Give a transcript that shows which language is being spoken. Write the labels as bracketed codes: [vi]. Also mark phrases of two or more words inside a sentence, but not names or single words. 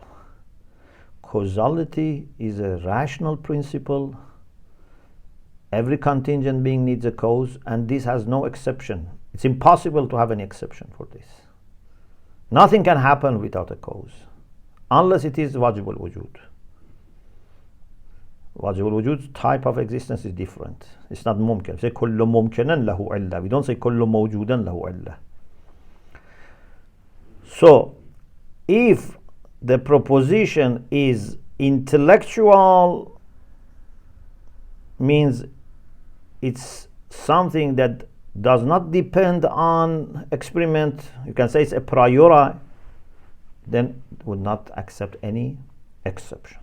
[en] Causality is a rational principle. Every contingent being needs a cause, and this has no exception. It's impossible to have any exception for this. Nothing can happen without a cause, unless it is [ar] واجب الوجود. واجب الوجود [en] type of existence is different. It's not mumkin. We say [ar] كل ممكن له علة. [en] We don't say [ar] كل موجود له علة. [en] So, if the proposition is intellectual, means it's something that does not depend on experiment, you can say it's a priori, then it would not accept any exceptions.